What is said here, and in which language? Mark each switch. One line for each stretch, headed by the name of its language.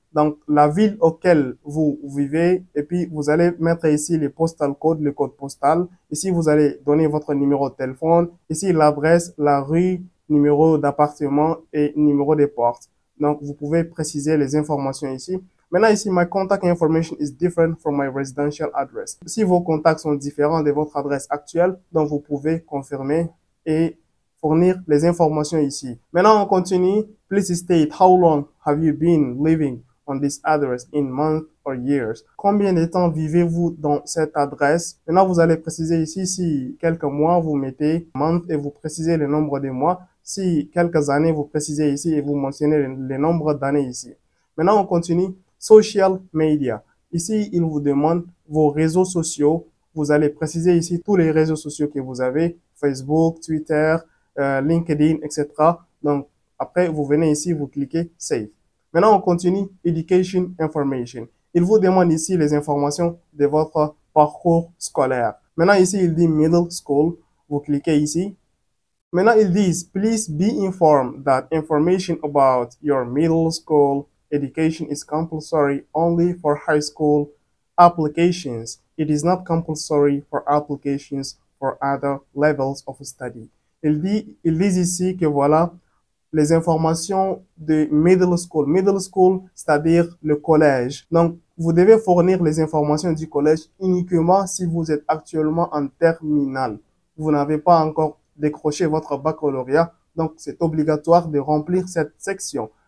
French: Donc, la ville auquel vous vivez. Et puis, vous allez mettre ici le postal code, le code postal. Ici, vous allez donner votre numéro de téléphone. Ici, l'adresse, la rue, numéro d'appartement et numéro de porte. Donc, vous pouvez préciser les informations ici. Maintenant, ici,
English: my contact information is different from my residential address.
French: Si vos contacts sont différents de votre adresse actuelle, donc vous pouvez confirmer et fournir les informations ici. Maintenant, on continue.
English: Please state how long have you been living on this address in months or years.
French: Combien de temps vivez-vous dans cette adresse? Maintenant, vous allez préciser ici si quelques mois, vous mettez month et vous précisez le nombre de mois. Si quelques années, vous précisez ici et vous mentionnez le nombre d'années ici. Maintenant, on continue. Social media. Ici, il vous demande vos réseaux sociaux. Vous allez préciser ici tous les réseaux sociaux que vous avez. Facebook, Twitter, LinkedIn, etc. Donc, après, vous venez ici, vous cliquez Save. Maintenant, on continue. Education Information. Il vous demande ici les informations de votre parcours scolaire. Maintenant, ici, il dit Middle School. Vous cliquez ici. Maintenant, ils disent,
English: please be informed that information about your middle school education is compulsory only for high school applications. It is not compulsory for applications for other levels of study.
French: Ils disent ici que voilà, les informations de middle school. Middle school, c'est-à-dire le collège. Donc, vous devez fournir les informations du collège uniquement si vous êtes actuellement en terminale. Vous n'avez pas encore décroché votre baccalauréat, donc c'est obligatoire de remplir cette section.